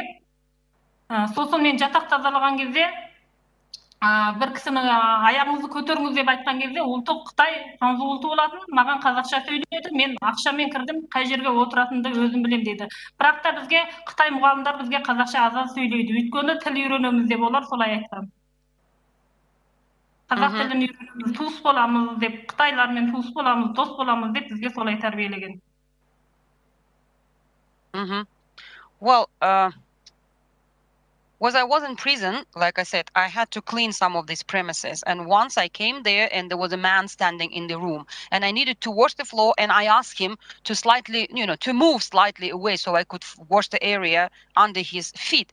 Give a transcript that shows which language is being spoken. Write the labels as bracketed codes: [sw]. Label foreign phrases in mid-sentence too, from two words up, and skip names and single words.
[kk] Сосын мен жатақ тазалаған кезде бір кісінің аяғыңызды көтеріңіз деп айтқан кезде ұлты Қытай, француз ұлты болатын, маған қазақша сөйледі, мен ақшамен кірдім, қай жерге отыратынды өзім білем дейді. Бірақ та бізге Қытай мұғалімдер бізге қазақша азан сөйлейді. Өйткені тіл үйренеміз деп олар солай айтқан. Қазақ тілін үйренеміз, туыс боламыз деп, Қытайлармен туыс боламыз, дос боламыз деп бізге солай тәрбиелеген. [en] Well, When I was in prison, like I said, I had to clean some of these premises. And once I came there and there was a man standing in the room and I needed to wash the floor, and I asked him to slightly, to move slightly away so I could wash the area under his feet.